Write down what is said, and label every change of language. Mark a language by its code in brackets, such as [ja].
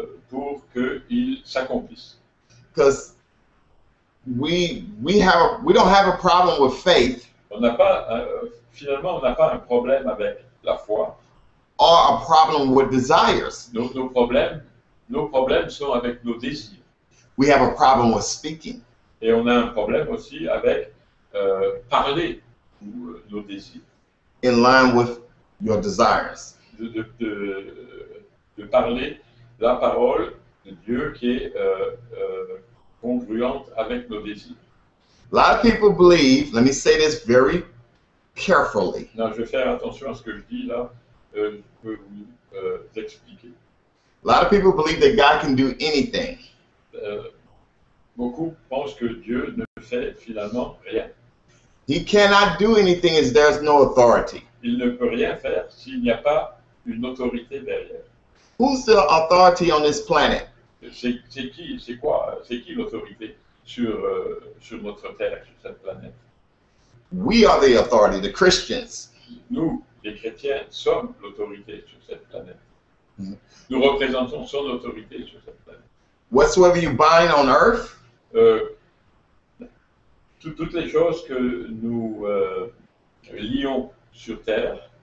[fr] pour qu'il s'accomplisse. [en] Because we don't have a problem with faith [fr] Finalement, on n'a pas un problème avec la foi. [en] or a problem with desires. [fr] Nos problèmes sont avec nos désirs. [en] We have a problem with speaking. [fr] Et on a un problème aussi avec parler nos désirs. [en] In line with your desires. [fr] De parler la parole de Dieu qui est congruente avec nos désirs. [en] A lot of people believe, let me say this very carefully. [fr] Non, je vais faire attention à ce que je dis là. Je peux vous expliquer. [en] A lot of people believe that God can do anything. [fr] Beaucoup pensent que Dieu ne fait finalement rien. [en] He cannot do anything as there's no authority. [fr] Il ne peut rien faire s'il n'y a pas une autorité derrière. [en] Who's the authority on this planet? [fr] C'est qui l'autorité sur notre terre, sur cette planète? [en] We are the authority, the Christians. [fr] Nous, les chrétiens, sommes l'autorité sur cette planète. Mhm. Nous représentons son autorité sur cette planète. [en] Whatsoever you bind on earth [fr] Toutes les choses que nous lions sur terre